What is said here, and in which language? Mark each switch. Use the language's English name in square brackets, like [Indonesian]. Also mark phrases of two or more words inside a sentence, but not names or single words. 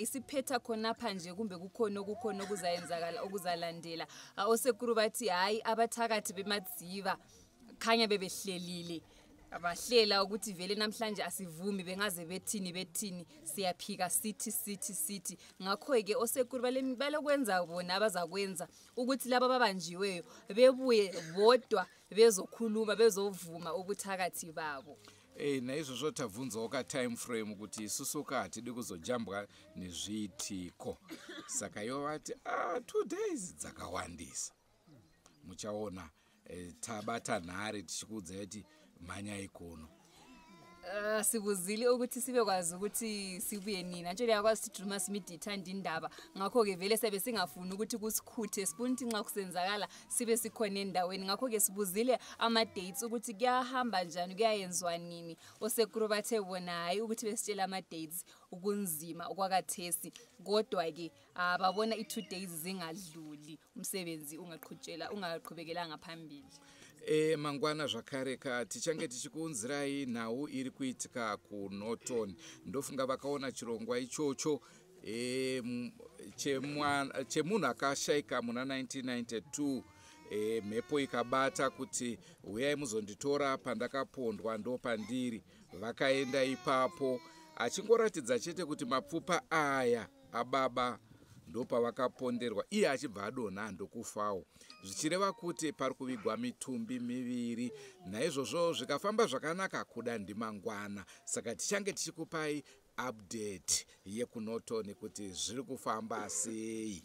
[North Ndebele] isiphetha khonapha nje kumbe kukhona okuzayenzakala okuzalandela osekuru bathi hayi abathakathi beMadziva khanya bebehlelile abahlela ukuthi vele namhlanje asivumi bengaze bethini siyaphika sithi ngakho ke osekuru balokwenza bona abazakwenza ukuthi laba babanjiweyo bebuye bodwa bezokhuluma bezovuma ubuthakathi babo [Shona] naizvozvo tabvunzawo ka- [English] time frame [Shona] kuti isusu hatidi kuzojambwa nezviitiko saka ivo vati 2 days dzakawandisa muchaona tabata nhare tichikuudzai kuti manyai kuno [North Ndebele] sibuzile ukuthi sibekwazi ukuthi sibuye nini nje liyakwazi ukuthi Drewmas Media ithanda indaba ngakho ke vele sebe singafuni ukuthi kusikhuthe sifuna ukuthi nxa kusenzakala sibe sikhona endaweni ngakho ke sibuzile ama dates ukuthi kuyahamba njani kuyayenzwa nini osekuru bathe bona hayi ukuthi besitshela ama dates ukunzima okwakathesi kodwa ke babona i2 days zingadluli umsebenzi ungaqhubekelanga phambili [Shona] mangwana zvakare tichange tichikuunzirai nhau iri kuitika kuNorton ndofunga vakaona chirongwa ichocho chemunhu akashaika muna 1992 mhepo ikabata kuti uyai muzonditora pandakapondwa ndo pandiri vakaenda ipapo achingoratidza chete kuti mapfupa aya ababa ndopavakaponderwa iye achibva adonha ndokufawo zvichireva kuti pari kuvigwa mitumbi miviri naizvozvo zvikafamba zvakanaka kuda ndimangwana saka tichange tichikupai update yekunoto nekuti zviri kufamba sei.